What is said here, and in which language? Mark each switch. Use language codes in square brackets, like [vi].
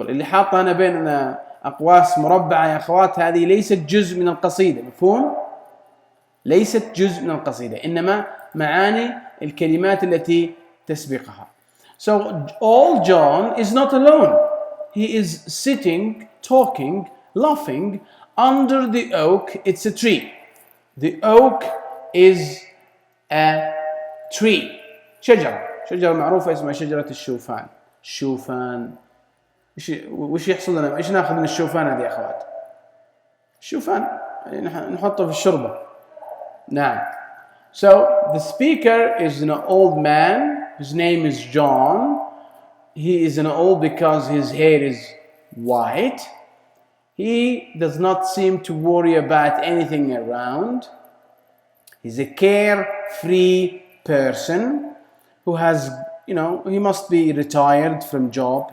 [ar] اللي حاطه أنا بين أقواس مربعة يا أخوات هذه ليست جزء من القصيدة. مفهوم؟ ليست جزء من القصيدة، إنما معاني الكلمات التي تسبقها. [en] So old John is not alone. He is sitting, talking, laughing under the oak. It's a tree. The oak is a tree. [ar] شجرة معروفة اسمها شجرة الشوفان. الشوفان وش يحصل لنا؟ ايش ناخذ من الشوفان هذه يا اخوات؟ الشوفان نحطه في الشوربة. نعم. [en] So the speaker is an old man. His name is John. He is an old because his hair is white. He does not seem to worry about anything around. He's a carefree person who has, he must be retired from job.